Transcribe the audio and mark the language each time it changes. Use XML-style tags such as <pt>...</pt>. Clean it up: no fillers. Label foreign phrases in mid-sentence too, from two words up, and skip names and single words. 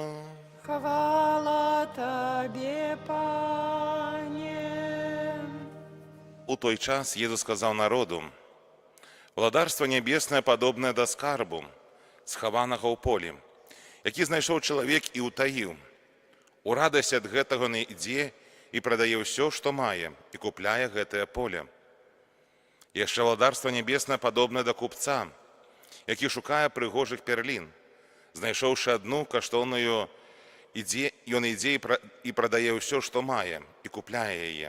<uk>Хвала Тебе, Пане. У той час Єсус сказав народу: «Владарство небесне подобне до скарбу, схованого ў полі, які знайшов чоловік і утаїв.</uk> <be>У радасць ад гэтага не ідзе і прадае ўсё, што мае, і купляе гэтае поле. Яшчэ владарство небеснае падобнае да купца, які шукае прыгожых перлін. Знайшоўшы адну каштоўную, ён ідзе і прадае ўсё, што мае, і купляе яе.</be>